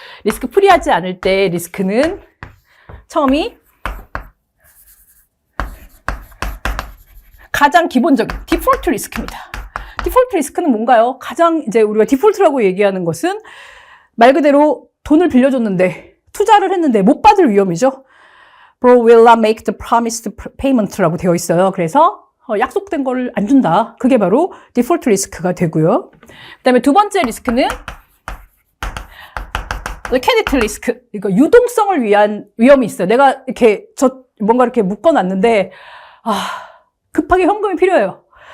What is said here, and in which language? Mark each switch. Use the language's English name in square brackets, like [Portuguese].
[Korean] 리스크 프리하지 않을 때 리스크는 처음이 가장 기본적인 디폴트 리스크입니다. 디폴트 리스크는 뭔가요? 가장 이제 우리가 디폴트라고 얘기하는 것은 말 그대로 돈을 빌려줬는데 투자를 했는데 못 받을 위험이죠. [English] Bro will not make the promised payment [Korean] 라고 되어 있어요. 그래서 약속된 걸 안 준다. 그게 바로 디폴트 리스크가 되고요. 그다음에 두 번째 리스크는 liquidity 리스크. 이거 유동성을 위한 위험이 있어요. 내가 이렇게 뭔가 이렇게 묶어놨는데 급하게 현금이 필요해요.